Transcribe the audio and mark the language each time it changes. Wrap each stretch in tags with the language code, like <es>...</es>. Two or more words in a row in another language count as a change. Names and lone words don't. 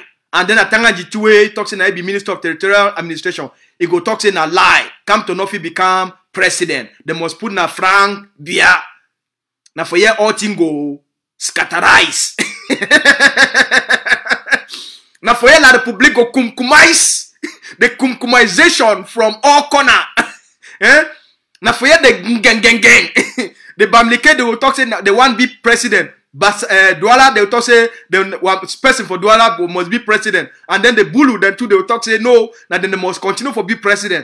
<pcm>And then Atanganji Tuwe talk say na he be Minister of Territorial Administration. He go talk say na lie. Come to Nofi become president. They must put na Frank Biya. Now for here all thing go scatterize. Now for here La République go kumkumais. The kumkumization from all corner. Now for here the gang. The Bamileke they will talk say they want be president But Douala, they will talk say the one person for Douala must be president. And then the Bulu, then too, they will talk say no, that then they must continue for be president.</pcm>